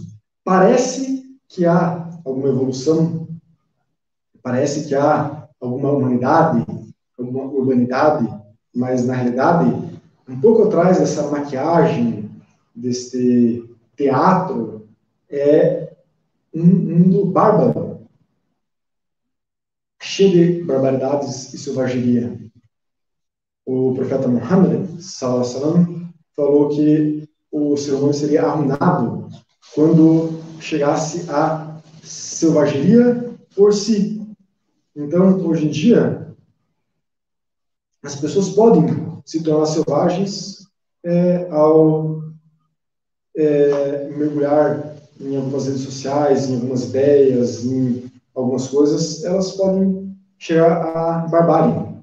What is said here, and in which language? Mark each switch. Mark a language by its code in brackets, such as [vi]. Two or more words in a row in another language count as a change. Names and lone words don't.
[pt] Parece que há alguma evolução, parece que há alguma humanidade, alguma urbanidade, mas na realidade, um pouco atrás dessa maquiagem, deste teatro, é um mundo bárbaro, cheio de barbaridades e selvageria. O profeta Muhammad, [ar] صلى الله عليه وسلم, [pt] falou que o ser humano seria arruinado quando chegasse à selvageria por si. Então, hoje em dia, as pessoas podem se tornar selvagens ao mergulhar em algumas redes sociais, em algumas ideias, em algumas coisas, elas podem chegar à barbárie.